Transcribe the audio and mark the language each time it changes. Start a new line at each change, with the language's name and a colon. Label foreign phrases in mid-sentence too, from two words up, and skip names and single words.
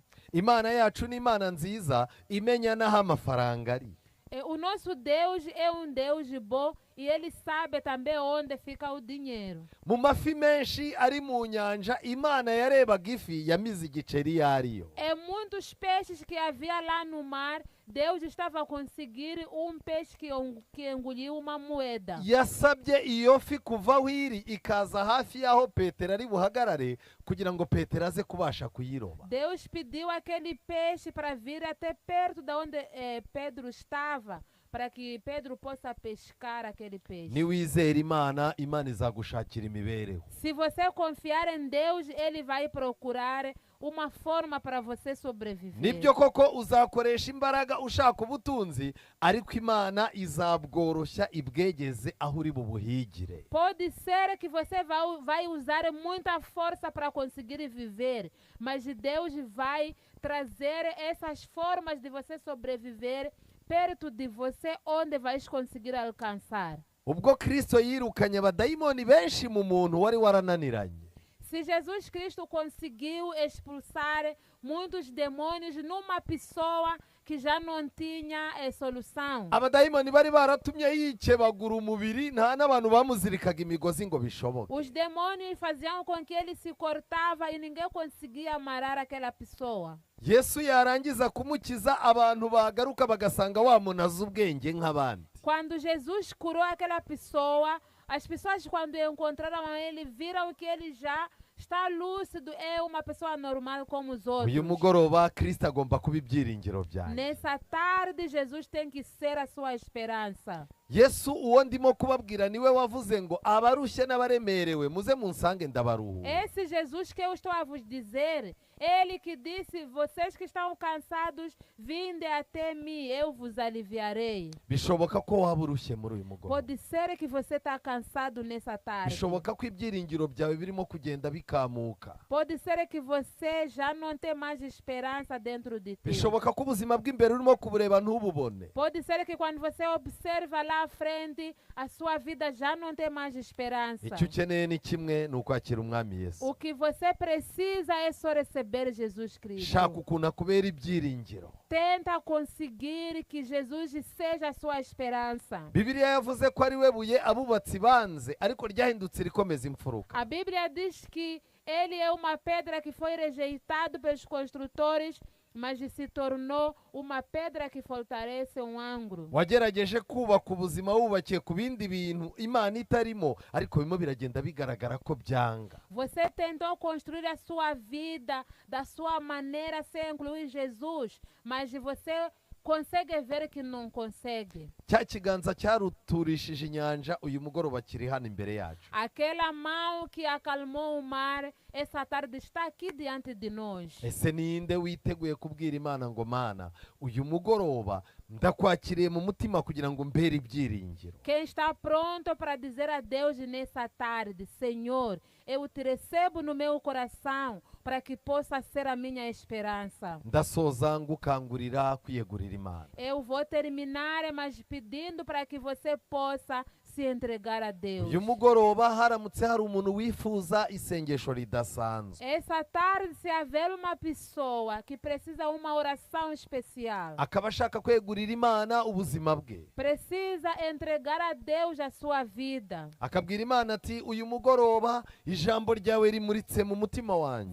Kinyarwanda: Imana yacu ni Imana nziza imenya n'aho amafaranga ari.
Portuguese: O nosso Deus é Deus bom e ele sabe também onde fica o dinheiro.
Kinyarwanda: Mu mafi menshi ari mu nyanja, Imana yarebaga ifi yamize igiceri yariyo.
Portuguese: Muitos peixes que havia lá no mar, Deus estava a conseguir peixe que engoliu uma moeda.
Kinyarwanda: Yasabye iyo fi kuva aho iri ikaza hafi y'aho Petero ari buhagarare kugira ngo Petero aze kubasha kuyiroba.
Portuguese: Deus pediu aquele peixe para vir até perto de onde Pedro estava, para que Pedro possa pescar aquele peixe.
Kinyarwanda: Niwizera Imana, Imana izagushakira imibereho.
Portuguese: Se você confiar em Deus, ele vai procurar uma forma para você sobreviver.
Kinyarwanda: Nibyo koko uzakoresha imbaraga ushaka ubutunzi, ariko Imana izabworoshya ibwegeze aho uri bubuhigire.
Portuguese: Pode ser que você vai usar muita força para conseguir viver, mas Deus vai trazer essas formas de você sobreviver perto de você, onde vais conseguir alcançar.
Kinyarwanda: Ubwo Kristo yirukanye abadayimoni benshi mu muntu wari warananiranye.
Portuguese: Se Jesus Cristo conseguiu expulsar muitos demônios numa pessoa que já não tinha solução.
Kinyarwanda: Abadayimoni bari baratumye yikebagura umubiri, nta n'abantu bamuzirikaga imigozi ngo bishoboke.
Portuguese: Os demônios faziam com que ele se cortava e ninguém conseguia amarrar aquela pessoa.
Kinyarwanda: Yesu yarangiza kumukiza, abantu bagaruka bagasanga wa muntu azi ubwenge nk'abandi.
Portuguese: Quando Jesus curou aquela pessoa, as pessoas quando encontraram ele viram que ele já está lúcido, é uma pessoa normal como os outros.
Kinyarwanda: Uyu mugoroba Kristo agomba kuba ibyiringiro byanjye.
Portuguese: Nessa tarde Jesus tem que ser a sua esperança.
Kinyarwanda: Yesu uwo ndimo kubabwira niwe wavuze ngo abarushye n'abaremerewe muze munsange ndabaruhura.
Portuguese: Esse Jesus que eu estou a vos dizer, ele que disse, vocês que estão cansados, vinde até mim, eu vos aliviarei.
Kinyarwanda: Bishoboka ko waba urushye muri uyu mugoroba.
Portuguese: Pode ser que você está cansado nessa tarde.
Kinyarwanda: Bishoboka ko ibyiringiro byawe birimo kugenda bikamuka.
Portuguese: Pode ser que você já não tem mais esperança dentro de ti.
Kinyarwanda: Bishoboka ko ubuzima bw'imbere urimo kubureba ntububone.
Portuguese: Pode ser que quando você observa lá à frente, a sua vida já não tem mais esperança.
Kinyarwanda: Icyo ukeneye ni kimwe, ni ukwakira umwami Yesu.
Portuguese: O que você precisa é só receber receber Jesus Cristo.
Kinyarwanda: shaka ukuntu akubera ibyiringiro.
Portuguese: Tenta conseguir que Jesus seja a sua esperança.
Kinyarwanda: Bibiliya yavuze ko ari we buye abubatsi banze ariko ryahindutse rikomeza imfuruka.
Portuguese: A Bíblia diz que ele é uma pedra que foi rejeitado pelos construtores, mas se tornou uma pedra que fortalece um ângulo.
Kinyarwanda: Wagerageje kubaka ubuzima wubakiye ku bindi bintu Imana itarimo, ariko bimwe biragenda bigaragara ko byanga.
Portuguese: Você tentou construir a sua vida da sua maneira sem incluir Jesus, mas você consegue ver que não consegue.
Kinyarwanda: Cya kiganza cyaruturishije inyanja uyu mugoroba kiri hano imbere yacu.
Portuguese: Aquela mão que acalmou o mar, essa tarde está aqui diante de nós.
Kinyarwanda: Ese ninde witeguye kubwira Imana ngo Mana, uyu mugoroba ndakwakiriye mu mutima kugira ngo mbere ibyiringiro?
Portuguese: Quem está pronto para dizer a Deus nessa tarde: Senhor, eu te recebo no meu coração para que possa ser a minha esperança.
Kinyarwanda: Ndasoza ngukangurira kwiyegurira Imana.
Portuguese: Eu vou terminar, mas pedindo para que você possa se entregar a Deus.
Kinyarwanda: Uyu mugoroba haramutse hari umuntu wifuza isengesho ridasanzwe,
Portuguese: Essa tarde, se haver uma pessoa que precisa uma oração especial,
Kinyarwanda: akaba ashaka kwegurira Imana ubuzima bwe,
Portuguese: precisa entregar a Deus a sua vida,
Kinyarwanda: akabwira Imana ati uyu mugoroba ijambo ryawe rimuritse mu mutima wanjye,